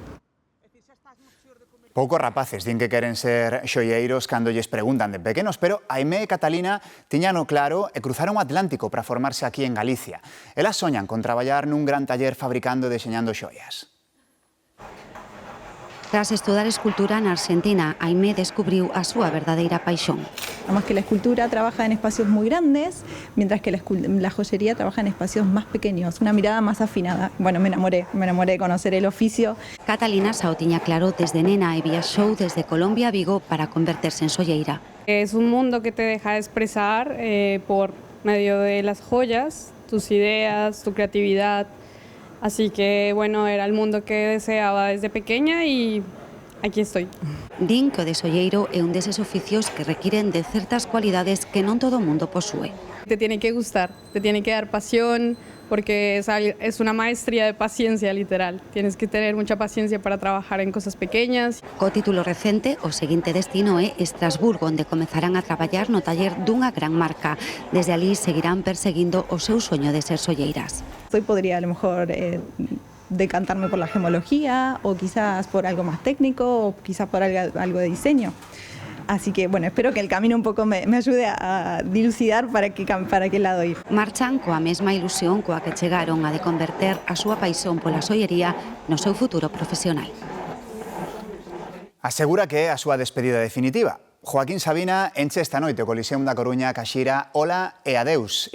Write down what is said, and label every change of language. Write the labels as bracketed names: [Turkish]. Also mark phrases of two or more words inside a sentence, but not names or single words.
[Galician] Poucos rapaces din que queren ser xoieiros cando lles preguntan de pequenos, pero Aimé e Catalina tiñano claro e cruzaron o Atlántico para formarse aquí en Galicia. Elas soñan con traballar nun gran taller fabricando e deseñando xoias. Tras estudar escultura na Argentina, Aimé descubriu a súa verdadeira paixón. [Spanish] Además que la escultura trabaja en espacios muy grandes, mientras que la joyería trabaja en espacios más pequeños, una mirada más afinada. Bueno, me enamoré de conocer el oficio. [Galician] Catalina xa o tiña claro desde nena e viaxou desde Colombia a Vigo para converterse en solleira. [Spanish] Es un mundo que te deja expresar por medio de las joyas, tus ideas, tu creatividad. Así que, bueno, era el mundo que deseaba desde pequeña y aquí estoy. [Galician] Din que o de solleiro é un deses oficios que requieren de certas cualidades que non todo o mundo posúe. [Spanish] Te tiene que gustar, te tiene que dar pasión, porque es una maestría de paciencia, literal. Tienes que tener mucha paciencia para trabajar en cosas pequeñas. [Galician] Co título recente, o seguinte destino é Estrasburgo, onde comezarán a traballar no taller dunha gran marca. Desde alí seguirán perseguindo o seu soño de ser solleiras. [Spanish] Hoy podría a lo mejor decantarme por la gemología o quizás por algo más técnico o quizás por algo de diseño. Así que, bueno, espero que el camino [Galician] un pouco [Spanish] me ayude a dilucidar para que lado ir. [Galician] Marchan coa mesma ilusión coa que chegaron a de converter a súa paixón pola sollería no seu futuro profesional. Asegura que é a súa despedida definitiva. Joaquín Sabina enche esta noite o Coliseum da Coruña ca xira Ola e Adeus.